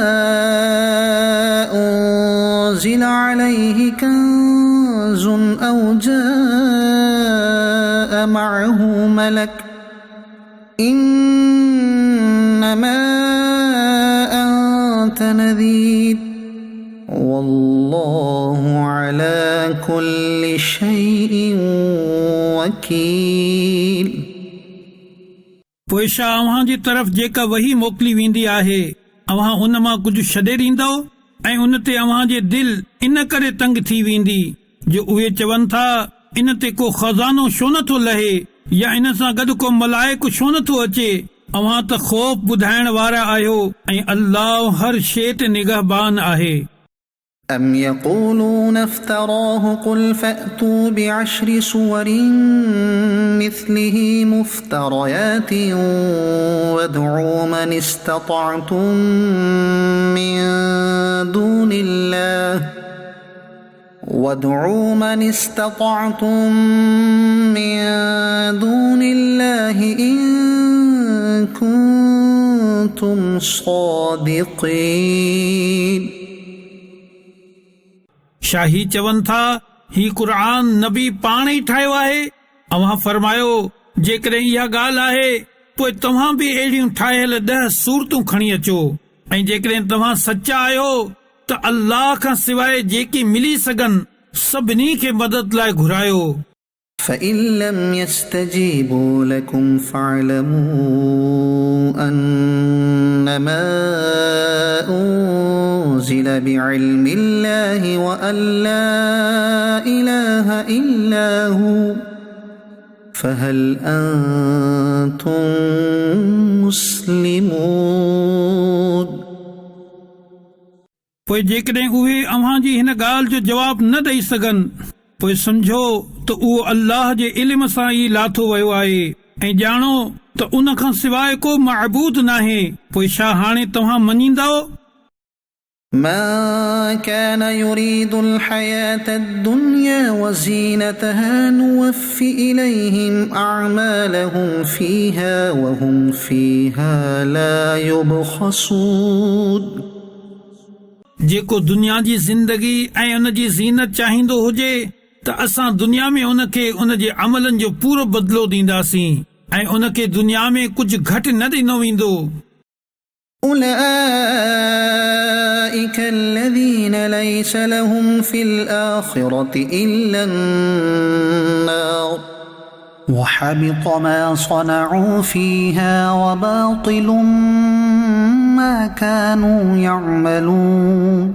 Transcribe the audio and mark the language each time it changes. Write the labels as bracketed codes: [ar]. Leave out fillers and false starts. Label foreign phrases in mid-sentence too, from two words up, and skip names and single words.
[ar] أنزل عليه كنز أو جاء معه ملك إنما أنت نذير والله على كل شيء وكيل। [sd] पोइ छा अव्हां जी तरफ़ जेका वही मोकिली वेंदी आहे अव्हां उन मां कुझु छॾे ॾींदो ऐं उन ते अव्हां जे दिलि इन करे तंग थी वेंदी जो उहे चवनि था इन ते को खज़ानो छो नथो लहे या इन सां गॾु को मलाइक छो नथो अचे। अव्हां त ख़ौफ़ ॿुधाइण वारा आहियो ऐं अल्लाह हर शइ ते निगहबान आहे। [ar] أم يقولون افتراه قل فأتوا بعشر سور مثله مفتريات وادعوا من استطعتم من دون الله إن كنتم صادقين। [sd] शाही चवनि था ही क़ुर नबी पाण ई ठाहियो आहे। अव्हां फरमायो जेकॾहिं इहा ॻाल्हि आहे पोइ तव्हां बि अहिड़ियूं ठाहियल 10 सूरतूं खणी अचो, ऐं जेकॾहिं तव्हां सचा आहियो त अल्लाह खां सवाइ जेकी मिली सघनि सभिनी खे मदद लाइ घुरायो। [ar] فإن لم يستجيبوا لكم فاعلموا أنما أنزل بعلم الله وأن لا إله إلا هو فهل أنتم مسلمون। [sd] पोइ जेकॾहिं उहे अव्हां जी हिन ॻाल्हि जो जवाब न ॾेई सघनि पोइ सम्झो त उहो अल्लाह जे इल्म सां ई लाथो वियो आहे ऐं ॼाणो त उन खां सवाइ को महबूद नाहे पोइ छा हाणे तव्हां मञींदव [ar] من كان يريد الحياة الدنيا وزينتها نوفي إليهم أعمالهم فيها وهم فيها لا يبخسون [sd] जेको दुनिया जी ज़िंदगी ऐं उन जी ज़ीनत चाहींदो हुजे त असां दुनिया में उन खे उन जे अमलनि जो पूरो बदिलो ॾींदासीं ऐं उन खे दुनिया में कुझु घटि न ॾिनो वेंदो [ar] أولئك الذين ليس لهم في الآخرة إلا النار وحبط ما صنعوا فيها وباطل ما كانوا يعملون